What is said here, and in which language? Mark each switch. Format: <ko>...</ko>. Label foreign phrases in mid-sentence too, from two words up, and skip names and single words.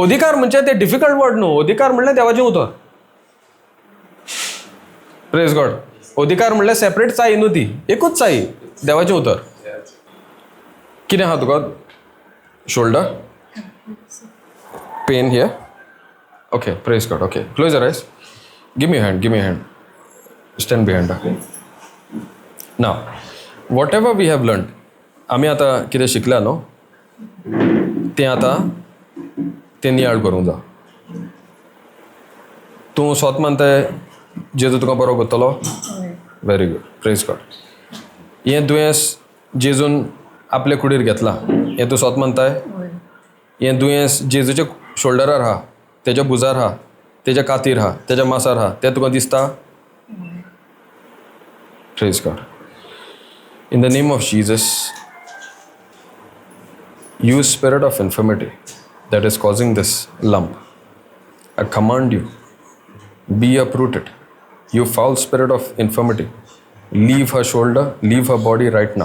<kok>अधिकार म्हणजे ते</kok> <en>difficult word</en> <kok>न्हू. अधिकार म्हणल्यार देवाचें उतर.</kok> <en>Praise God.</en> <kok>अधिकार म्हणल्यार सेपरेट चाई न्हू, ती एकूच चाई देवाचें उतर. कितें आहा तुका?</kok> <en>shoulder pain here. Okay. Praise God. Okay. Close your eyes. Give me hand. Stand behind. Now what ever we have learn.</en> <kok>आमी आतां कितें शिकल्या न्हू तें आतां तें नियाळ करूंक जाय. तूं स्वत मानताय जेजू तुका बरो करतलो.</kok> <en>Very good. Praise God.</en> <kok>हें दुयेंस जेजून आपले कुडीर घेतलां हें तूं स्वत मानताय. हें दुयेंस जेजूच्या शोल्डरार आहा, तेज्या भुजार आहा, तेज्या कातीर आहा, तेज्या मांसार आहा, तें तुका दिसता.</kok> <en>Praise God. In the name of Jesus, you spirit of infirmity that is causing this lump, I command you, be uprooted. You foul spirit of infirmity, leave her shoulder, leave her body right now.</en>